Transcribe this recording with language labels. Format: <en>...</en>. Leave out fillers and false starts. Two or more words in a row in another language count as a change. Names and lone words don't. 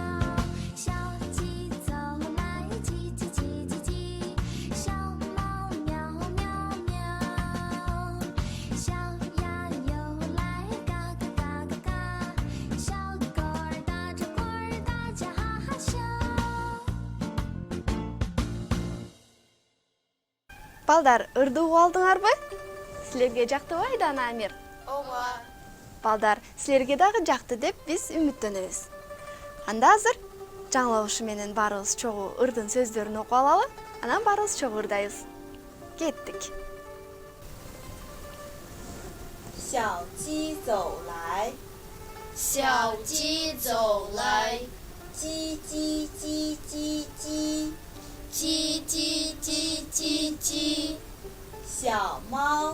<zh>小鸡走来，叽叽叽叽叽；小猫喵喵喵；小鸭游来，嘎嘎嘎嘎嘎；小狗儿打着滚儿，大家哈哈笑。</zh> <ky>Балдар, ырды угуп алдыңарбы? Силерге жактыбы Айдана, Амир? Ооба. Балдар, силерге дагы жакты деп биз үмүттөнөбүз. Анда азыр жаңылаушы менен баарыбыз чогуу ырдын сөздөрүн окуп алалы, анан баарыбыз чогуу ырдайбыз. Кеттик.</ky> <zh>小鸡走来，小鸡走来，叽叽叽叽叽； 叽叽叽叽叽； 小猫</zh>